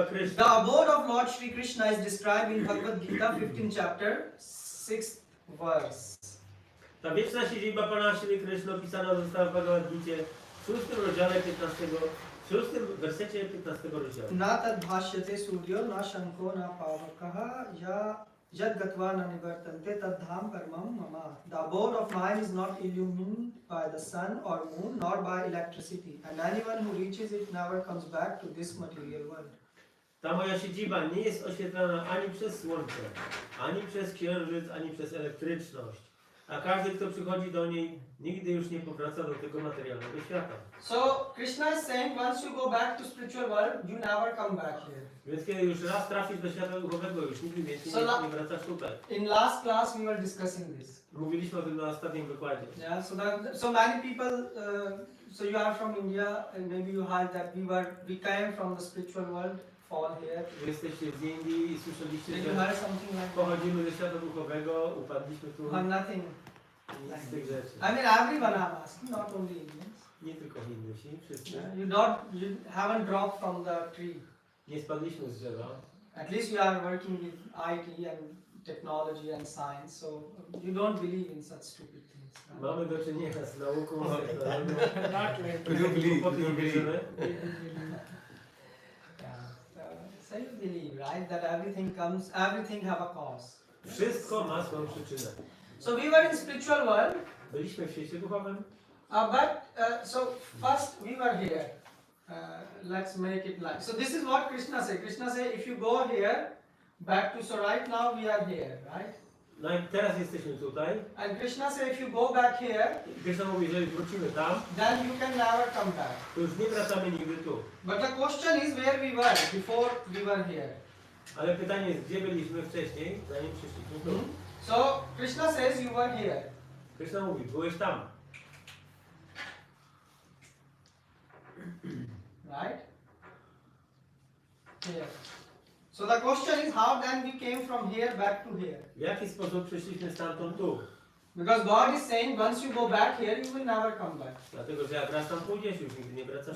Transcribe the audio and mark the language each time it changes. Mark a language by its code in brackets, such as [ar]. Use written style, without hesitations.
[en] The [pl] Kryszny. [en] abode of Lord Shri Krishna is described in Bhagavad-Gita 15th chapter, 6th verse. [pl] Ta wieczna siedziba Pana Shri Kryszny opisana została w Bhagavad-Gicie w 6 rozdziale 15, w 6 wersecie 15 rozdziału. [sa] Na tad bhashyate suryo na shanko na pavakaha ya yad gatva na nivartante tad dham paramam mama. [en] The abode of mine is not illumined by the sun or moon nor by electricity, and anyone who reaches it never comes back to this material world. [pl] Ta moja siedziba nie jest oświetlana ani przez słońce, ani przez księżyc, ani przez elektryczność. A każdy, kto przychodzi do niej, nigdy już nie powraca do tego materialnego świata. [en] So Krishna is saying once you go back to spiritual world, you never come back here. [pl] Więc kiedy już raz trafisz do świata duchowego, już nigdy więcej nie wracasz tutaj. [en] In last class we were discussing this. [pl] Mówiliśmy o tym na ostatnim wykładzie. [en] Yeah, so many people, so you are from India, and maybe you heard that we came from the spiritual world, fall here. [pl] Wy jesteście z Indii i słyszeliście, [en] Did you [pl] że [en] hear something like that? [pl] pochodzimy ze świata duchowego, upadliśmy tu. [en] Nothing. [pl] Nic z tych rzeczy. [en] I mean, everyone I'm asking, not only Indians. [pl] Nie tylko Hindusi, wszyscy. [en] Yeah, you haven't dropped from the tree. [pl] Nie spadliśmy z drzewa. [en] At least you are working with IT and technology and science, so you don't believe in such stupid things. Right? [pl] Mamy do czynienia z nauką, z technologią. [en] Not like We don't believe. We don't believe. So you believe, right, that everything have a cause. [pl] Wszystko ma swoją przyczynę. [en] So we were in spiritual world, [pl] Byliśmy w świecie duchowym, [en] so first we were here. Let's make it like so. This is what Krishna said. Krishna said, if you go here, back to so right now we are here, right? [pl] no i teraz jesteśmy tutaj. [en] And Krishna said, if you go back here, [pl] Krishna mówi, jeżeli wrócimy tam, [en] then you can never come back. [pl] to już nie wracamy nigdy tu. [en] But the question is where we were before we were here. [pl] Ale pytanie jest, gdzie byliśmy wcześniej, zanim przyszliśmy tu. [en] So Krishna says you were here. [pl] Krishna mówi, byłeś tam. [en] Right? Here. So the question is how then we came from here back to here. [pl] W jaki sposób przyszliśmy stamtąd tu? [en] Because God is saying once you go back here you will never come back. [pl] Dlatego, że jak raz tam pójdziesz, już nigdy nie wracasz.